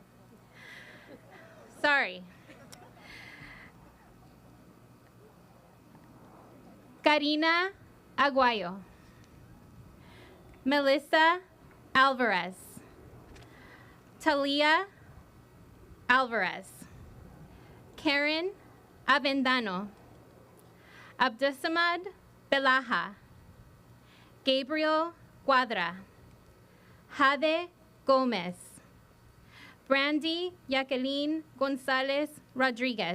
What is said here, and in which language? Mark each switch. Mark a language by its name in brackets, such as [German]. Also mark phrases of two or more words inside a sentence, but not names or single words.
[English] Sorry. Karina Aguayo. Melissa Alvarez. Talia Alvarez. Karen Avendano. Abdusamad Belaha. Gabriel Cuadra. Jade Gomez. Brandy Jacqueline Gonzalez Rodriguez.